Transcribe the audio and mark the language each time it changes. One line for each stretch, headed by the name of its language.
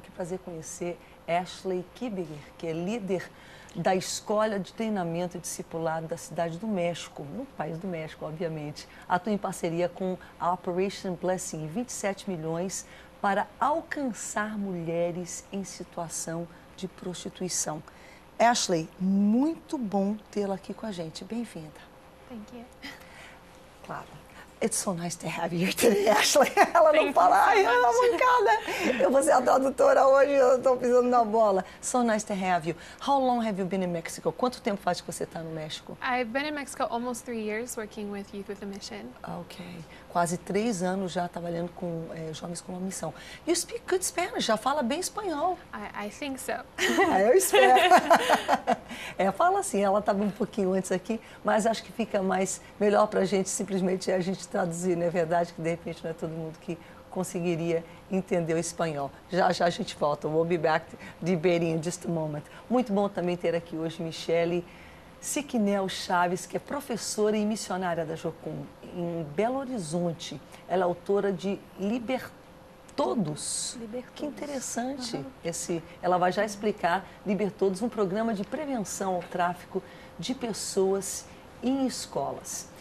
Portuguese: Que prazer conhecer Ashley Kibiger, que é líder da Escola de Treinamento e Discipulado da Cidade do México, no país do México, obviamente. Atua em parceria com a Operation Blessing, 27 milhões para alcançar mulheres em situação de prostituição. Ashley, muito bom tê-la aqui com a gente. Bem-vinda.
English: Thank you.
Portuguese: Claro.
English: It's so nice to have you here today, Ashley.
Portuguese: Ela não fala, ai, ela é mancada. Eu vou ser a tradutora hoje, eu estou pisando na bola.
English: So nice to have you. How long have you been in Mexico?
Portuguese: Quanto tempo faz que você está no México?
English: I've been in Mexico almost 3 years working with Youth with a Mission. Ok.
Portuguese: Quase 3 anos já trabalhando com jovens com uma missão.
English: You speak good Spanish,
Portuguese: já fala bem espanhol.
English: I think so.
Portuguese: Eu espero. Fala assim, ela estava um pouquinho antes aqui, mas acho que fica melhor para a gente simplesmente a gente traduzir, não é verdade? Que de repente não é todo mundo que conseguiria entender o espanhol. Já a gente volta.
English: We'll be back debating in just a moment.
Portuguese: Muito bom também ter aqui hoje Michele Siquinel Chaves, que é professora e missionária da Jocum, em Belo Horizonte. Ela é autora de Libertodos. Que interessante. Ela vai já explicar Libertodos, um programa de prevenção ao tráfico de pessoas em escolas.